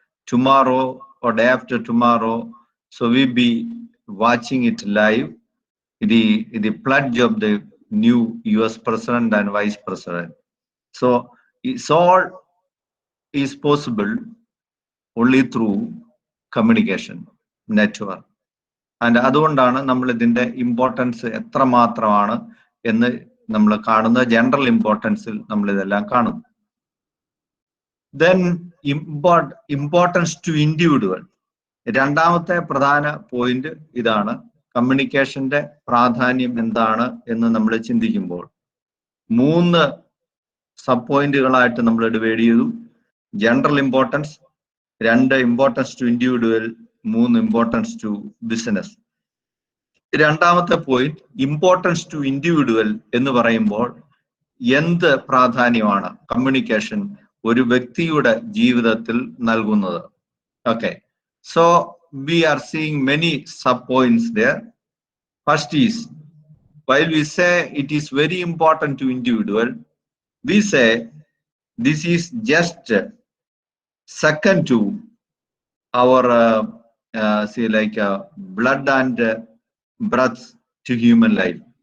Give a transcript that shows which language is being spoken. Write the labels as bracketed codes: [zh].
[en] Tomorrow or day after tomorrow, so we'll be watching it live. The pledge of the new US president and vice president. So it's all is possible only through communication network. [ml] And അതുകൊണ്ടാണ് നമ്മൾ ഇതിന്റെ importance എത്രമാത്രമാണ് എന്ന് നമ്മൾ കാണുന്ന general ഇമ്പോർട്ടൻസിൽ നമ്മൾ ഇതെല്ലാം കാണുന്നു. [en] Then importance to individual. [ml] രണ്ടാമത്തെ പ്രധാന പോയിന്റ് ഇതാണ്. കമ്മ്യൂണിക്കേഷന്റെ പ്രാധാന്യം എന്താണ് എന്ന് നമ്മൾ ചിന്തിക്കുമ്പോൾ 3 സബ് പോയിന്റുകളായിട്ട് നമ്മൾ ഡിവൈഡ് ചെയ്തു. General importance, 2 importance to individual, 3 importance to business. രണ്ടാമത്തെ പോയിന്റ് ഇമ്പോർട്ടൻസ് ടു ഇൻഡിവിജ്വൽ എന്ന് പറയുമ്പോൾ എന്ത് പ്രാധാന്യമാണ് കമ്മ്യൂണിക്കേഷൻ ഒരു വ്യക്തിയുടെ ജീവിതത്തിൽ നൽകുന്നത്. [en] Okay, so we are seeing many sub points there. First is, while we say it is very important to individual, we say this is just second to our see like blood and breath to human life.